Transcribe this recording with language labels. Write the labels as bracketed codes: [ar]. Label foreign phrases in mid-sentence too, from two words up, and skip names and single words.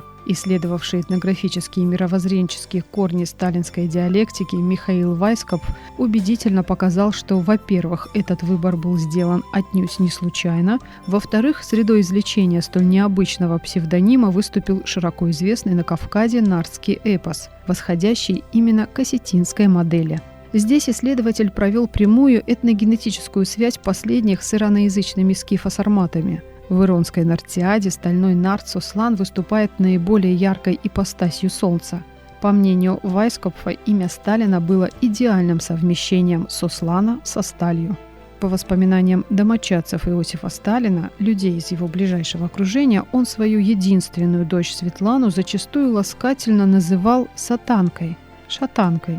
[ru] Исследовавший этнографические и мировоззренческие корни сталинской диалектики Михаил Вайскопф убедительно показал, что, во-первых, этот выбор был сделан отнюдь не случайно, во-вторых, средой извлечения столь необычного псевдонима выступил широко известный на Кавказе нардский эпос, восходящий именно к осетинской модели. Здесь исследователь провел прямую этногенетическую связь последних с ираноязычными скифосарматами. В иронской Нартиаде стальной нарт Сослан выступает наиболее яркой ипостасью солнца. По мнению Вайскопфа, имя Сталина было идеальным совмещением Сослана со сталью. По воспоминаниям домочадцев Иосифа Сталина, людей из его ближайшего окружения, он свою единственную дочь Светлану зачастую ласкательно называл «сатанкой», шатанкой.